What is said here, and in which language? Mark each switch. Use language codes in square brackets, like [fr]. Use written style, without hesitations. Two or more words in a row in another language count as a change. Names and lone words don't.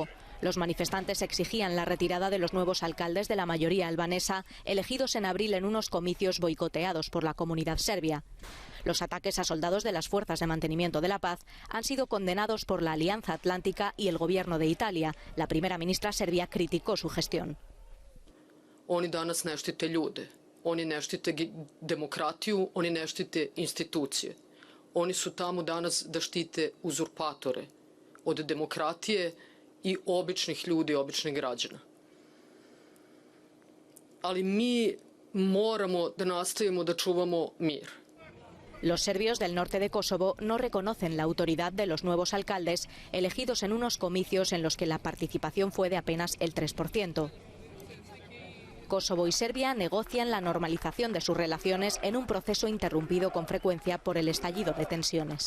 [es] Los manifestantes exigían la retirada de los nuevos alcaldes de la mayoría albanesa, elegidos en abril en unos comicios boicoteados por la comunidad serbia. Los ataques a soldados de las fuerzas de mantenimiento de la paz han sido condenados por la Alianza Atlántica y el gobierno de Italia. La primera ministra serbia criticó su gestión. [sr] Oni danas ne štite ljude, oni ne štite demokratiju, oni ne štite institucije. Oni su tamo danas da štite uzurpatore od demokratije i običnih ljudi, običnih građana. Ali mi moramo da nastavimo da čuvamo mir. [es] Los serbios del norte de Kosovo no reconocen la autoridad de los nuevos alcaldes, elegidos en unos comicios en los que la participación fue de apenas el 3%. Kosovo y Serbia negocian la normalización de sus relaciones en un proceso interrumpido con frecuencia por el estallido de tensiones.